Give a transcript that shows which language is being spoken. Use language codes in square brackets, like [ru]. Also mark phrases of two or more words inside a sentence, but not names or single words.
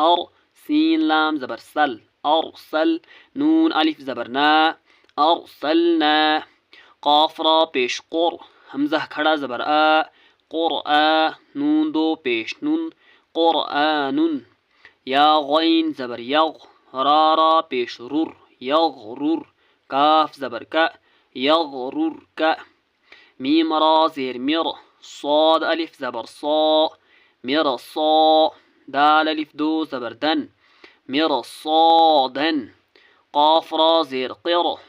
[ur] اور سین لام زبر سل، ارسل، نون الف زبر نا، ارسلنا۔ قاف را پیش قر، حمزہ کھڑا زبر آ، قرآ، نون دو پیش نون، قرآن۔ یا غین زبر یغ، را پیش رر، یغرر۔ کاف زبر کا، یغررک۔ میم را زیر مر، صاد الف زبر صا، مرصا۔ دال الف دو زبر دن، مرصادن۔ قاف را زیر قر۔